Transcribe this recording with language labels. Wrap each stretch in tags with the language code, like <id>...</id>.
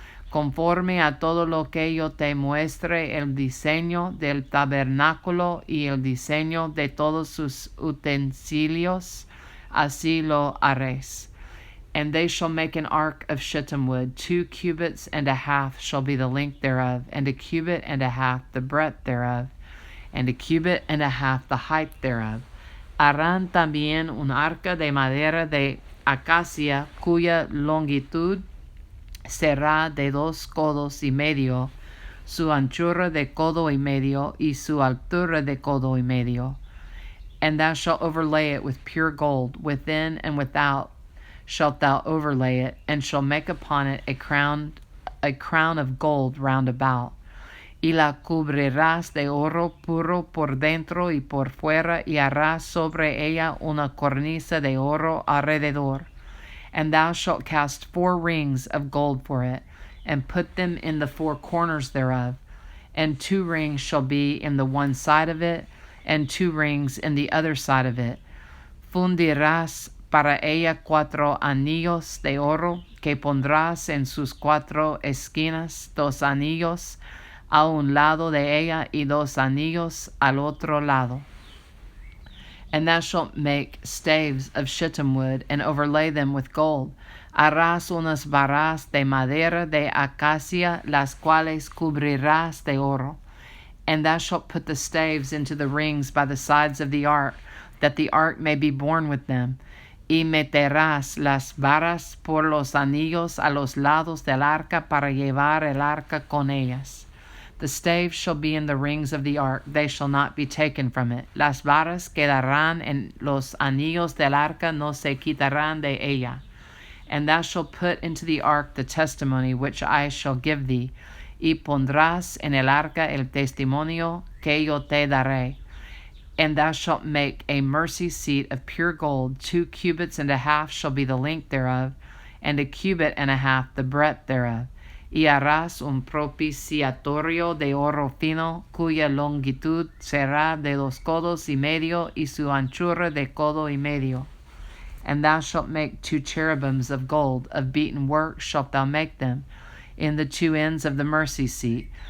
<es>Conforme a todo lo que yo te muestre el diseño del tabernáculo y el diseño de todos sus utensilios, así lo haréis.</es> <en>And they shall make an ark of shittim wood, 2 cubits and a half shall be the length thereof, and a cubit and a half the breadth thereof, and a cubit and a half the height thereof.</en> <es>Harán también un arca de madera de acacia, cuya longitud será de 2 codos y medio, su anchura de codo y medio, y su altura de codo y medio.</es> <en>And thou shalt overlay it with pure gold, within and without shalt thou overlay it, and shall make upon it a crown of gold round about.</en> <es>Y la cubrirás de oro puro por dentro y por fuera, y harás sobre ella una cornisa de oro alrededor.</es> <en>And thou shalt cast 4 rings of gold for it, and put them in the 4 corners thereof. And 2 rings shall be in the one side of it, and 2 rings in the other side of it.</en> <es>Fundirás para ella 4 anillos de oro, que pondrás en sus 4 esquinas, 2 anillos a un lado de ella, y 2 anillos al otro lado.</es> <en>And thou shalt make staves of shittim wood, and overlay them with gold.</en> <es>Harás unas varas de madera de acacia, las cuales cubrirás de oro.</es> <en>And thou shalt put the staves into the rings by the sides of the ark, that the ark may be borne with them.</en> <es>Y meterás las varas por los anillos a los lados del arca, para llevar el arca con ellas.</es> <en>The staves shall be in the rings of the ark, they shall not be taken from it.</en> <es>Las varas quedarán en los anillos del arca, no se quitarán de ella.</es> <en>And thou shalt put into the ark the testimony which I shall give thee,</en> <es>y pondrás en el arca el testimonio que yo te daré.</es> <en>And thou shalt make a mercy seat of pure gold. 2 cubits and a half shall be the length thereof, and 1 cubit and a half the breadth thereof.</en> <es>Y harás un propiciatorio de oro fino, cuya longitud será de 2 codos y medio, y su anchura de codo y medio.</es> <en>And thou shalt make 2 cherubims of gold, of beaten work shalt thou make them, in the 2 ends of the mercy seat.</en>